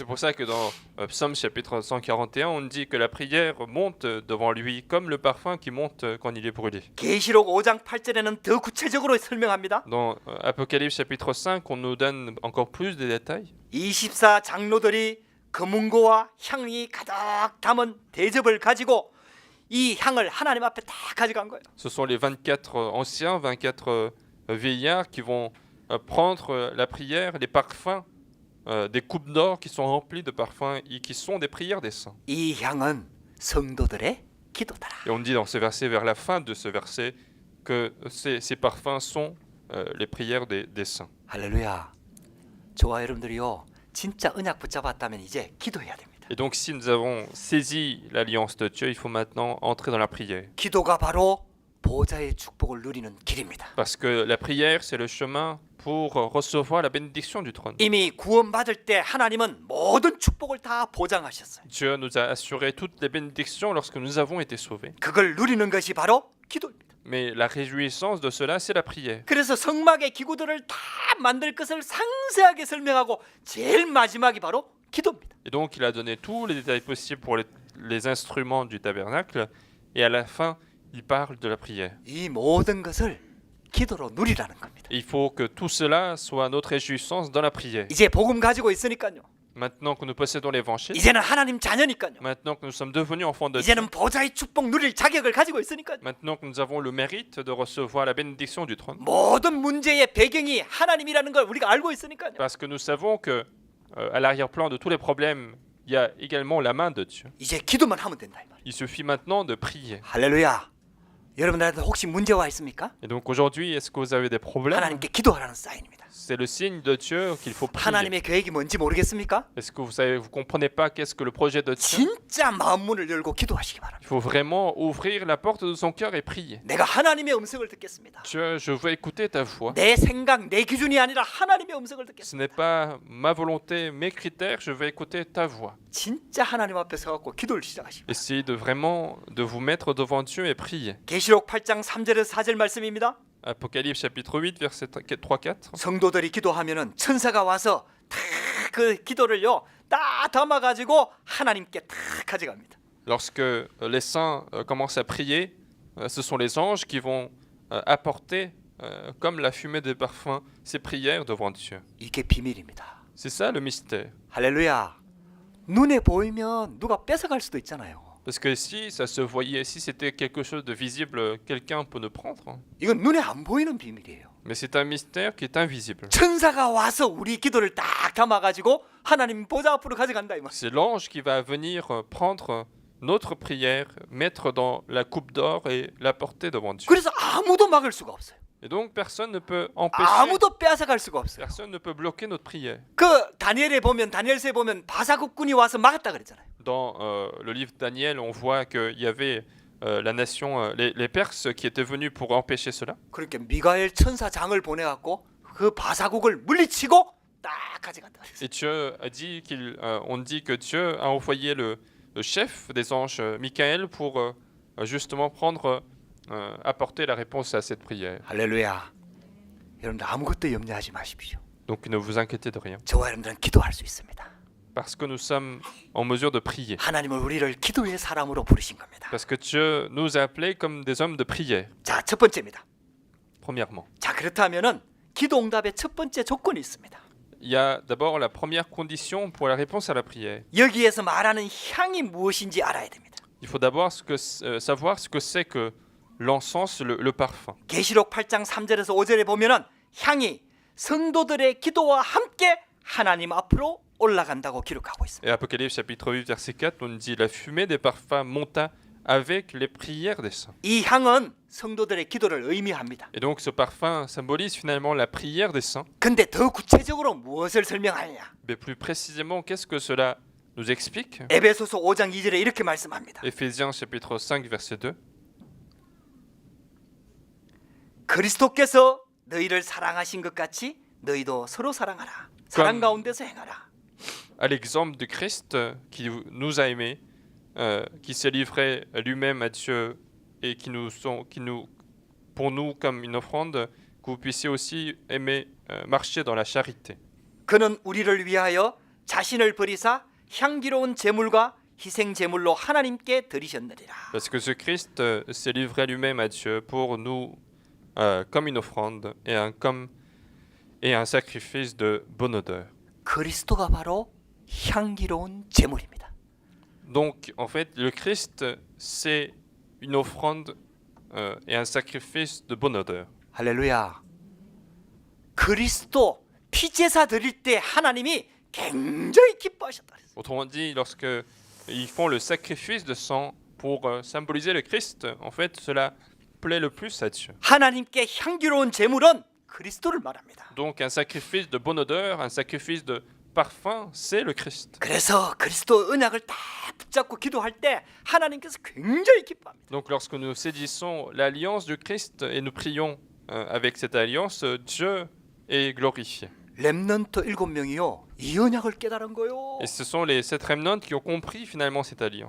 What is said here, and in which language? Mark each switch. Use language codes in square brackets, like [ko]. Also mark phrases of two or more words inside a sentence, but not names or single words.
[fr] C'est pour ça que dans Psaume chapitre 141, on dit que la prière monte devant lui comme le parfum qui monte quand il est brûlé. [ko] 계시록 5장 8절에는 더 구체적으로 설명합니다. [fr] Dans Apocalypse chapitre 5, on nous donne encore plus de détails. [ko] 24 장로들이 금은고와 향이 가득 담은 대접을 가지고 이 향을 하나님 앞에 다 가져간 거예요. [fr] Ce sont les 24 anciens, 24 vieillards qui vont prendre la prière, les parfums, des coupes d'or qui sont remplies de parfums et qui sont des prières des saints. [ko] 이 향은 성도들의 기도다라. [fr] Et on dit dans ce verset, vers la fin de ce verset, que ces parfums sont les prières des saints. [ko] 할렐루야. 저와 여러분들이요. 진짜 언약 붙잡았다면 이제 기도해야 됩니다. [fr] Et donc si nous avons saisi l'alliance de Dieu, il faut maintenant entrer dans la prière. [ko] 기도가 바로 보좌의 축복을 누리는 길입니다. [fr] Parce que la prière, c'est le chemin pour recevoir la bénédiction du trône. [ko] 이미 구원받을 때 하나님은 모든 축복을 다 보장하셨어요. [fr] Dieu nous a assuré toutes les bénédictions lorsque nous avons été sauvés. [ko] 그걸 누리는 것이 바로 기도입니다. [fr] Mais la réjouissance de cela, c'est la prière. [ko] 그래서 성막의 기구들을 다 만들 것을 상세하게 설명하고 제일 마지막이 바로 기도입니다. [fr] Et donc, il a donné tous les détails possibles pour les instruments du tabernacle. Et à la fin, il parle de la prière. [ko] 이 모든 것을 기도로 누리라는 겁니다. [fr] Et il faut que tout cela soit notre réjouissance dans la prière. [ko] 이제 복음 가지고 있으니까요. [fr] Maintenant que nous possédons l'évangile, [ko] 이제는 하나님 자녀니까요. [fr] maintenant que nous sommes devenus enfants de Dieu, [ko] 이제는 보좌의 축복 누릴 자격을 가지고 있으니까요. [fr] maintenant que nous avons le mérite de recevoir la bénédiction du trône, [ko] 모든 문제의 배경이 하나님이라는 걸 우리가 알고 있으니까요. [fr] parce que nous savons que à l'arrière-plan de tous les problèmes, il y a également la main de Dieu. [ko] 이제 기도만 하면 된다 이 말. [fr] Il suffit maintenant de prier. [ko] 할렐루야. 여러분들한테 혹시 문제와 있습니까? [fr] Et donc aujourd'hui, est-ce que vous avez des problèmes? [ko] 하나님께 기도하라는 사인입니다. [fr] C'est le signe de Dieu qu'il faut prier. [ko] 하나님의 계획이 뭔지 모르겠습니까? [fr] Est-ce que vous savez, vous comprenez pas qu'est-ce que le projet de Dieu? [ko] 진짜 마음 문을 열고 기도하시기 바랍니다. [fr] Il faut vraiment ouvrir la porte de son cœur et prier. [ko] 내가 하나님의 음성을 듣겠습니다. [fr] Dieu, je veux écouter ta voix. [ko] 내 생각, 내 기준이 아니라 하나님의 음성을 듣겠습니다. [fr] Ce n'est pas ma volonté, mes critères, je veux écouter ta voix. [ko] 진짜 하나님 앞에 서갖고 기도를 시작하십니다. [fr] Essayez de vraiment de vous mettre devant Dieu et prier. [ko] 계시록 8장 3절에서 4절 말씀입니다. [fr] Apocalypse chapitre 8 verset 3-4. [ko] 성도들이 기도하면은 천사가 와서 다 그 기도를요 다 담아가지고 하나님께 다 가져갑니다. [fr] Lorsque les saints commencent à prier, ce sont les anges qui vont apporter, comme la fumée des parfums, ces prières devant Dieu. [ko] 이게 비밀입니다. [fr] C'est ça le mystère. [ko] 할렐루야. 눈에 보이면 누가 뺏어갈 수도 있잖아요. [fr] Parce que si ça se voyait, si c'était quelque chose de visible, quelqu'un peut nous prendre. [ko] 이건 눈에 안 보이는 비밀이에요. [fr] Mais c'est un mystère qui est invisible. [ko] 천사가 와서 우리 기도를 딱 담아가지고 하나님 보좌 앞으로 가져간다 이 말. [fr] C'est l'ange qui va venir prendre notre prière, mettre dans la coupe d'or et la porter devant Dieu. [ko] 그래서 아무도 막을 수가 없어요. [fr] Et donc personne ne peut empêcher, [ko] 아무도 빼앗아갈 수가 없어요. [fr] personne ne peut bloquer notre prière. [ko] 그 다니엘에 보면 다니엘서에 보면 바사국군이 와서 막았다 그랬잖아요. [fr] Dans le livre de Daniel, on voit qu'il y avait la nation, les Perses qui étaient venus pour empêcher cela. [ko] 그러니까 미가엘 천사장을 보내갖고 그 바사국을 물리치고 딱 가져갔다 그랬어요. [fr] Et Dieu a dit on dit que Dieu a envoyé chef des anges, Michael, pour justement apporter la réponse à cette prière. [ko] 할렐루야. 여러분들 아무것도 염려하지 마십시오. [fr] Donc ne vous inquiétez de rien, [ko] 저와 여러분들은 기도할 수 있습니다. [fr] parce que nous sommes en mesure de prier. [ko] 하나님은 우리를 기도의 사람으로 부르신 겁니다. [fr] Parce que Dieu nous a appelés comme des hommes de prière, [ko] 자, 첫 번째입니다. [fr] premièrement. [ko] 자, 그렇다면은 기도 응답의 첫 번째 조건이 있습니다. [fr] Il y a d'abord la première condition pour la réponse à la prière. [ko] 여기에서 말하는 향이 무엇인지 알아야 됩니다. [fr] Il faut d'abord savoir ce que c'est que l'encens, le parfum. [ko] 계시록 8장 3절에서 5절에 보면은 향이 성도들의 기도와 함께 하나님 앞으로 올라간다고 기록하고 있습니다. [fr] Et Apocalypse chapitre 8 verset 4 on dit la fumée des parfums monta avec les prières des saints. [ko] 이 향은 성도들의 기도를 의미합니다. [fr] Et donc ce parfum symbolise finalement la prière des saints. [ko] 근데 더 구체적으로 무엇을 설명하느냐? [fr] Mais plus précisément, qu'est-ce que cela nous explique? [ko] 에베소서 5장 2절에 이렇게 말씀합니다. [fr] Éphésiens chapitre 5 verset 2. [ko] 그리스도께서 너희를 사랑하신 것 같이 너희도 서로 사랑하라. 사랑 가운데서 행하라. [fr] À l'exemple de Christ qui nous a aimés, qui s'est livré lui-même à Dieu et pour nous comme une offrande, que vous puissiez aussi aimer marcher dans la charité. [ko] 그는 우리를 위하여 자신을 버리사 향기로운 제물과 희생 제물로 하나님께 드리셨느니라. [fr] Parce que ce Christ s'est livré lui-même à Dieu pour nous comme une offrande et un sacrifice de bonne odeur. [ko] 그리스도가 바로 향기로운 제물입니다. [fr] Donc, en fait, le Christ, c'est une offrande et un sacrifice de bonne odeur. [ko] 할렐루야. 그리스도 피제사 드릴 때 하나님이 굉장히 기뻐하셨다. [fr] Autrement dit, lorsque ils font le sacrifice de sang pour symboliser le Christ, en fait, cela plaît le plus à Dieu. [ko] 하나님께 향기로운 제물은 그리스도를 말합니다. [fr] Donc, un sacrifice de bonne odeur, un sacrifice de parfum, c'est le Christ. [ko] 그래서 그리스도 언약을 다 붙잡고 기도할 때 하나님께서 굉장히 기뻐합니다. [fr] Donc, lorsque nous saisissons l'alliance du Christ et nous prions avec cette alliance, Dieu est glorifié. [ko] 렘넌트 7명이요 이 언약을 깨달은 거요. [fr] Et ce sont les 7 remnants qui ont compris finalement cette alliance.